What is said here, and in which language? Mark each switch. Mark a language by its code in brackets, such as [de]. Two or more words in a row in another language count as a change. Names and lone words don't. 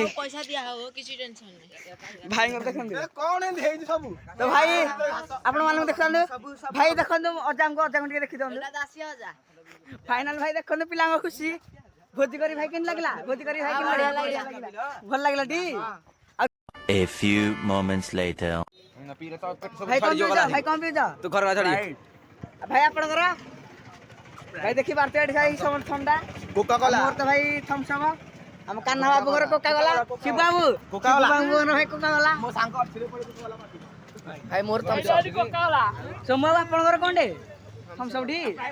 [or] ପଇସା ଦିଆ ହବ କିଛି ଟେନସନ ନାହିଁ ଭାଇଙ୍କୁ ଦେଖନ୍ତୁ ତ ଭାଇ ଆପଣ ମାନଙ୍କୁ ଦେଖନ୍ତୁ ଭାଇ ଦେଖନ୍ତୁ ଅଜାଙ୍କୁ ଟିକେ ଦେଖି ଦିଅନ୍ତୁ ଫାଇନାଲ ଭାଇ ଦେଖନ୍ତୁ ପିଲାଙ୍କ ଖୁସି ଭୋଜି କରି ଭାଇ କେମିତି ଲାଗିଲା ଭଲ ଲାଗିଲା ଟି [en] A few moments later. [or] ଭାଇ କଣ ପିଉଛ ତୁ ଘର ଭାଇ ଆପଣଙ୍କର ଭାଇ ଦେଖି ପାରୁଥିବେ ଏଠି ଭାଇ ଥଣ୍ଡା କୋକା କୋଲା ମୋର ତ ଭାଇ ଥମ୍ସ ଅପ୍ ଆମ କାହ୍ନା ବାବୁଙ୍କର କୋକା କୋଲା ଶିବ ବାବୁଙ୍କର ଭାଇ କୋକା କୋଲା ମୋ ସାଙ୍ଗ ଭାଇ ମୋର ଥମ୍ସ ଅପ୍ ସୋମ ବାବୁ ଆପଣଙ୍କର କଣଟେ ଥମ୍ସ ଅପ୍ ଟି